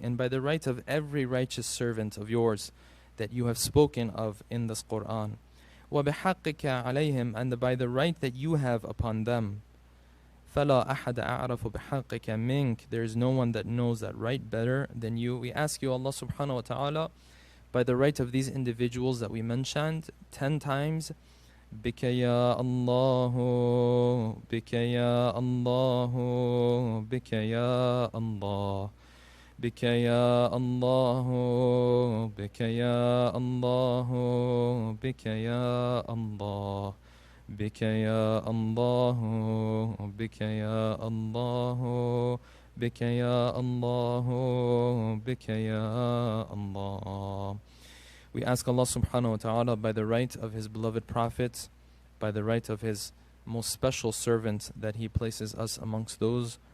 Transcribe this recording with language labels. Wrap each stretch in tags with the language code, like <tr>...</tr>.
<en>And by the right of every righteous servant of yours that you have spoken of in this Quran.</en> <ar>وَبِحَقِّكَ عَلَيْهِمْ.</ar> <en>And by the right that you have upon them.</en> <ar>فَلَا أَحَدَ أَعْرَفُ بِحَقِّكَ مِنْكَ.</ar> <en>There is no one that knows that right better than you. We ask you, Allah subhanahu wa ta'ala, by the right of these individuals that we mentioned 10 times,</en> <ar>بك يا الله بك يا الله بك يا الله بك يا الله بك يا الله بك يا الله بك يا الله بك يا الله بك يا الله بك يا الله.</ar> <en>We ask Allah subhanahu wa ta'ala by the right of His beloved Prophet, by the right of His most special servant, that He places us amongst those</en>